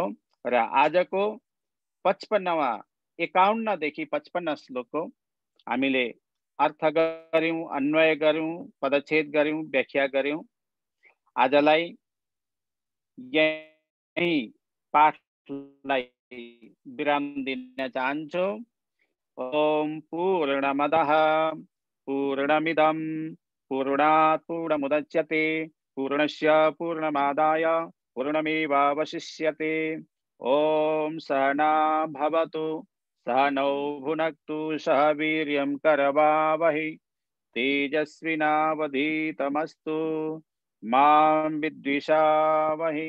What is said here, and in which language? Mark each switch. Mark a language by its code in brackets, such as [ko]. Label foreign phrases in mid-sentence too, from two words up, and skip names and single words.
[ne] र आजको 55वां 51 देखि 55 श्लोकको हामीले अर्थ गर्यौं, अन्वय गर्यौं, पदच्छेद गर्यौं, व्याख्या गर्यौं। आजलाई यही पाठलाई विराम दिन चाहन्छु। [sa] ओम पूर्णमदः पूर्णमिदं पूर्णात् पूर्णमुदच्यते पूर्णस्य पूर्णमादाय पूर्णमेवावशिष्यते। ओम सहना भवतु सहनौ भुनक्तु सह वीर्यं करवावहै तेजस्विनावधीतमस्तु मां विद्विषावहै।